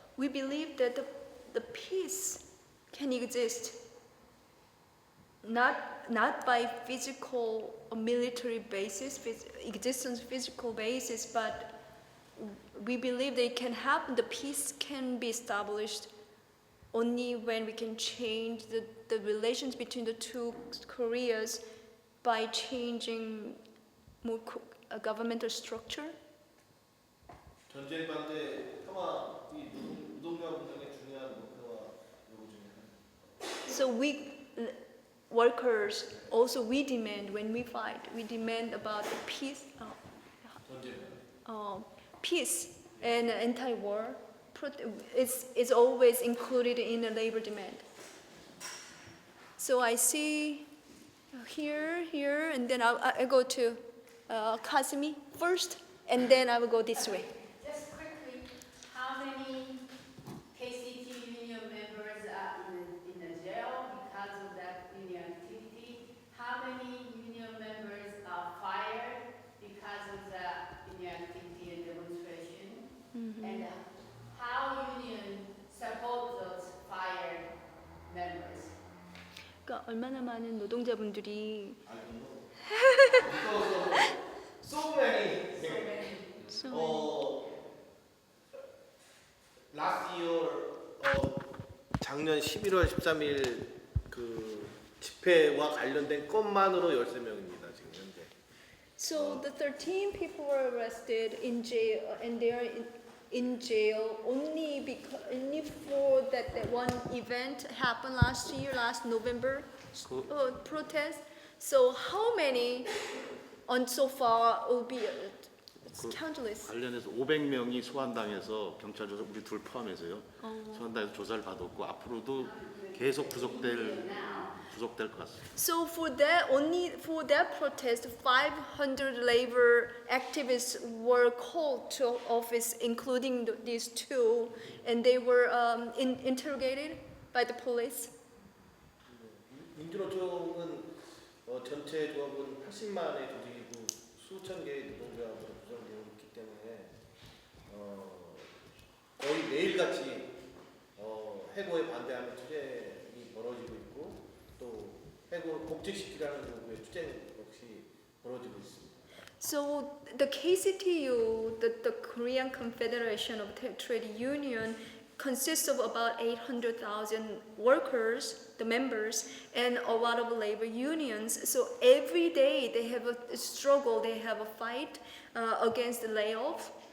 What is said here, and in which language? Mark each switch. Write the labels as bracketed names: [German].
[English] We believe that the peace can exist not by physical or military basis, existence physical basis, but we believe they can happen. The peace can be established only when we can change the relations between the two Koreas by changing more governmental structure. [Korean] 전쟁 반대 폄하 이 노동자 운동의 중요한 목표와 요구 중에 하나. [English] So we workers also we demand when we fight we demand about peace, [Korean] 전쟁. [English] peace and anti-war. It's always included in the labor demand. So I see here, and then I go to Kazumi first, and then I will go this way. Just quickly, how many KCTU union members are in the jail because of that union activity? How many union members are fired because of the union activity and demonstration? And how union support those fired members? [Korean] 그러니까 얼마나 많은 노동자분들이 [English] So many. Last year, [Korean] 작년 11월 13일 그 집회와 관련된 건만으로 13명입니다 지금 현재. [English] So the 13 people were arrested in jail, and they are in jail only for that one event happened last year, last November, protest. So how many on so far will be? It's countless. [Korean] 관련해서 500명이 소환당해서 경찰 조사 우리 둘 포함해서요. 소환당해서 조사를 받았고 앞으로도 계속 구속될 것 같습니다. [English] So for that, only for that protest, 500 labor activists were called to office, including these two, and they were interrogated by the police. [Korean] 민주노총은 전체 조합은 80만의 조직이고 수천 개의 노동조합으로 구성되어 있기 때문에 거의 매일같이 해고에 반대하는 투쟁이 벌어지고 있고 또 해고 복직시키라는 요구에 투쟁 역시 벌어지고 있습니다. [English] So the KCTU, the Korean Confederation of Trade Union, consists of about 800,000 workers, the members, and a lot of labor unions. So every day they have a struggle, they have a fight against the layoff.